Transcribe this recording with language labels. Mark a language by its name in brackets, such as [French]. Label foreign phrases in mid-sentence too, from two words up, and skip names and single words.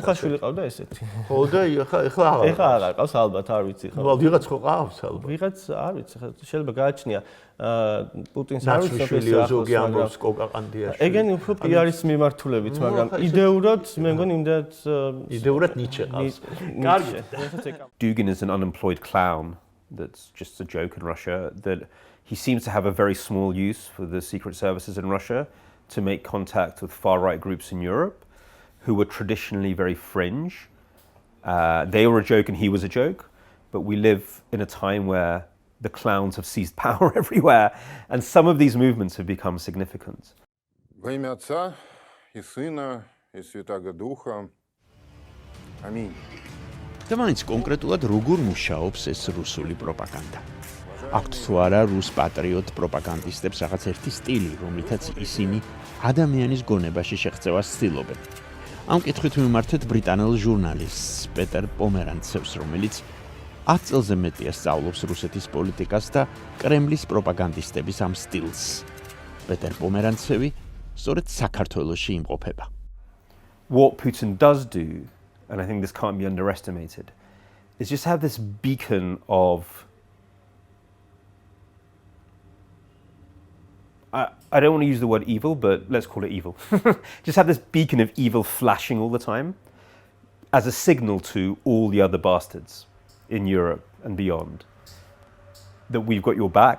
[Georgian] ხუხაშვილი ყავდა ესეთი. ხო და ეხლა აღარ. ეხლა აღარ ყავს ალბათ, არ ვიცი ხო. ნუ ვიღაც ხო ყავს ალბათ. ვიღაც არ ვიცი, შეიძლება გააჩნია პუტინს არ ვიცი ოფიციალური ზოგი ამბობს კოკაყანდიაში. ეგენი უფრო პიარის მიმართულებით, მაგრამ იდეურად მე მგონი იმდენად იდეურად ნიჩე ყავს. კარგი. [English] Dugin is an unemployed clown that's just a joke in Russia that he seems to have a very small use for the secret services in Russia to make contact with far-right groups in Europe who were traditionally very fringe. They were a joke and he was a joke, but we live in a time where the clowns have seized power everywhere, and some of these movements have become significant. [Russian] Во имя Отца и Сына и Святаго Духа. Аминь. [Georgian] და მაინც კონკრეტულად როგორ მუშაობს ეს რუსული პროპაგანდა? აქვთ თუ არა რუს პატრიოტ პროპაგანდისტებს რაღაც ერთი სტილი, რომლითაც ისინი ადამიანის გონებაში შეღწევას ცდილობენ. ამ კითხვით მიმართეთ ბრიტანელ ჟურნალისტს პეტერ პომერანცევს, რომელიც 10 წელზე მეტია სწავლობს რუსეთის პოლიტიკას და კრემლის პროპაგანდისტების ამ სტილს. პეტერ პომერანცევი სწორედ საქართველოში იმყოფება. [English] What Putin does do, and I think this can't be underestimated, is just have this beacon of I don't want to use the word evil, but let's call it evil. Just have this beacon of evil flashing all the time as a signal to all the other bastards in Europe and beyond that we've got your back.